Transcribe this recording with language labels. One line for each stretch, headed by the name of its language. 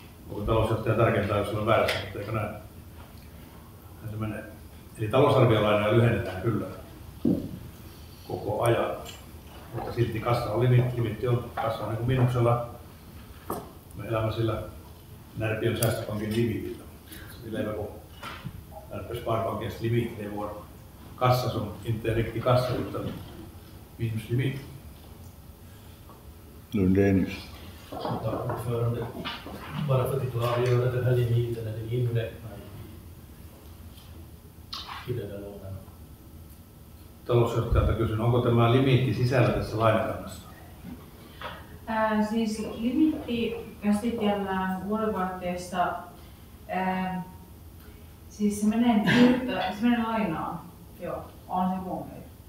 Finnish: Onko talousjohtaja tarkentaa, jos on väärässä, mutta eikö näin? Se menee. Eli talousarviolainoja lyhennetään kyllä koko ajan, mutta silti kassa on limitti on kassa on niin kuin miinuksella. Me elämme sillä Närpiön säästöpankin limitillä.
Swedish: Vi lever på Närpiö Sparbankens limit. Det är vår kassa som inte är riktig kassa utan minuslimit. Lundenius. Tack ordförande. Bara för att klargöra den här limiten är det inräknad i den där lånen.
Finnish: Talousjohtajalta kysyn, onko tämä limiitti sisällä tässä lainakannassa? Siis limitti käsitellään vuodenvaihteessa, siis se menee lainaan, joo, on se huomioitu.